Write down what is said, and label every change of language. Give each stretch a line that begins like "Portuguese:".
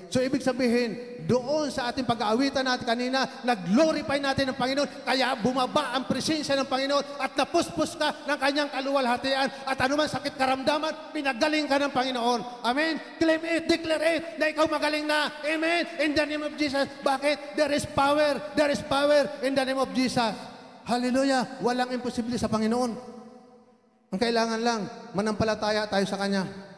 Filipino: So ibig sabihin, doon sa ating pag-aawitan natin kanina, nag-glorify natin ang Panginoon, kaya bumaba ang presensya ng Panginoon at napuspos ka ng kanyang kaluwalhatian at anuman sakit karamdaman, pinagaling ka ng Panginoon.
English: Amen? Claim it, declare it,
Filipino: na ikaw magaling na.
English: Amen? In the name of Jesus. Bakit? There is power in the name of Jesus.
Filipino: Hallelujah! Walang imposible sa Panginoon. Ang kailangan lang, manampalataya tayo sa Kanya.